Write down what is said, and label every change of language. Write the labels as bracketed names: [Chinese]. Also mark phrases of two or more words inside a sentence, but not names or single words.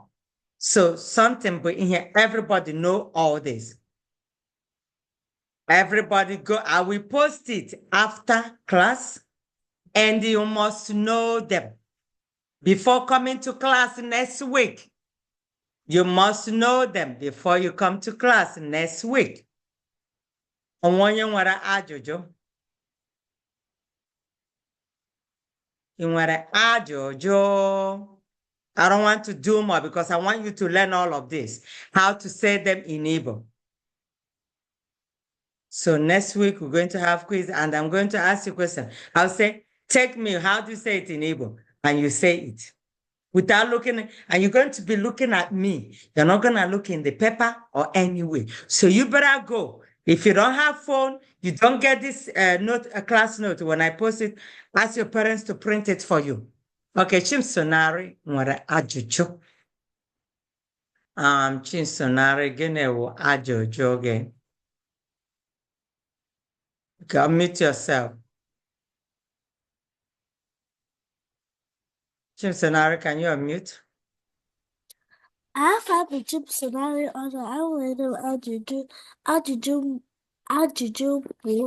[English] So something, but in here, everybody know all this. Everybody go. I will post it after class, and you must know them. Before coming to class next week, you must know them before you come to class next week. [Igbo] Onye nwere ajụjụ? Ị nwere ajụjụ? [English] I don't want to do more because I want you to learn all of this, how to say them in Igbo. So next week, we're going to have quiz and I'm going to ask you a question. I'll say, take me, how do you say it in Igbo? And you say it. Without looking, and you're going to be looking at me. You're not going to look in the paper or anywhere. So you better go. If you don't have phone, you don't get this class note. When I post it, ask your parents to print it for you. [Igbo] Okay, Chimsonari nwere ajụjụ. Chimsonari gịnị wụ ajụjụ gị? [English] Okay, unmute yourself. Chimsonari, can you unmute? I have a chip scenario on the island of Ajuju.